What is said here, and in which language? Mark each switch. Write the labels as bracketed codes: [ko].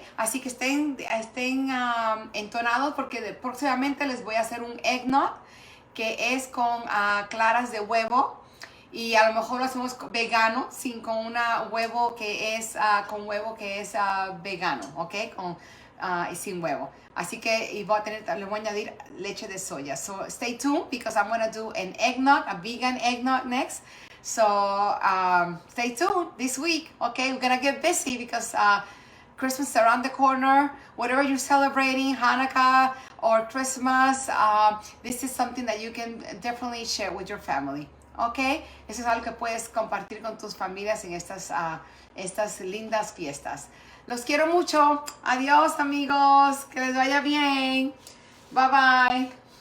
[es] Así que estén entonados, porque próximamente les voy a hacer un eggnog que es con claras de huevo, y a lo mejor lo hacemos vegano, con huevo que es vegano, ¿ok? Y sin huevo. Así que le voy a añadir leche de soya. [en] So stay tuned, because I'm going to do an eggnog, a vegan eggnog next. So stay tuned this week, okay? We're going to get busy because Christmas is around the corner. Whatever you're celebrating, Hanukkah or Christmas, this is something that you can definitely share with your family, ¿ok? [es] Eso es algo que puedes compartir con tus familias en estas lindas fiestas. Los quiero mucho. Adiós, amigos. Que les vaya bien. [en] Bye, bye.